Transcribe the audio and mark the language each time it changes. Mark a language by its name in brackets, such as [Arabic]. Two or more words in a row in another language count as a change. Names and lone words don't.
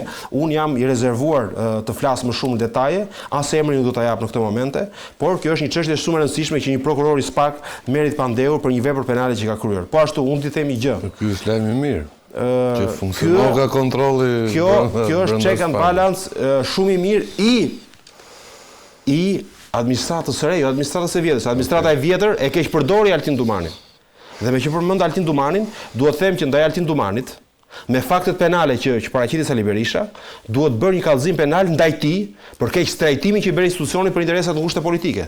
[Albanian] Unë jam i rezervuar të flas më shumë në detaje, as emrin nuk do ta jap në këtë momente, por kjo është një çështje shumë e rëndësishme që një prokuror i SPAK merret pandehur për një vepër penale që ka kryer. Po ashtu unë t'i themi gjë. Ky është lajm i mirë. Që funksionon ka kontrolli. Kjo është [English] check and balance [Albanian] shumë i mirë i administratës së re, jo administratës së vjetër. Administrata e vjetër e keq përdori Altin Dumanin. Dhe me që përmend Altin Dumanin, duhet them që ndaj Altin Dumanit, me faktet penale që paraqiti Sali Berisha, duhet bërë një kallëzim penal ndaj tij për keq trajtimin që i bëri institucionit për interesat të ngushta politike.